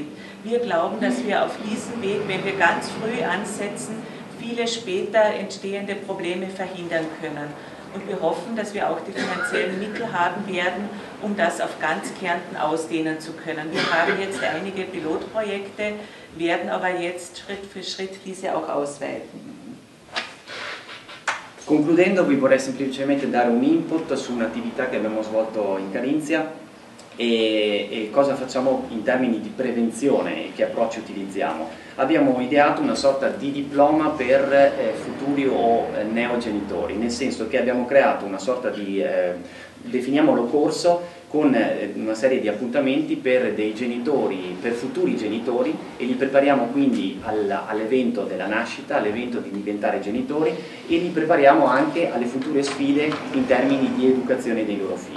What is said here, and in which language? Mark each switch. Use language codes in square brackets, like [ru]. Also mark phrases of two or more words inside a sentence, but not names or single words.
[de] Wir glauben, dass wir auf diesem Weg, wenn wir ganz früh ansetzen, viele später entstehende Probleme verhindern können. Und wir hoffen, dass wir auch die finanziellen Mittel haben werden, um das auf ganz Kärnten ausdehnen zu können. Wir haben jetzt einige Pilotprojekte, werden aber jetzt Schritt für Schritt diese auch ausweiten. [it] Concludendo, vi vorrei semplicemente dare un input su un'attività che abbiamo svolto in Carinzia e cosa facciamo in termini di prevenzione e che approcci utilizziamo. Abbiamo ideato una sorta di diploma per futuri o neogenitori, nel senso che abbiamo creato una sorta di, definiamolo corso, con una serie di appuntamenti per dei genitori, per futuri genitori, e li prepariamo quindi all'evento della nascita, all'evento di diventare genitori, e li prepariamo anche alle future sfide in termini di educazione dei loro figli.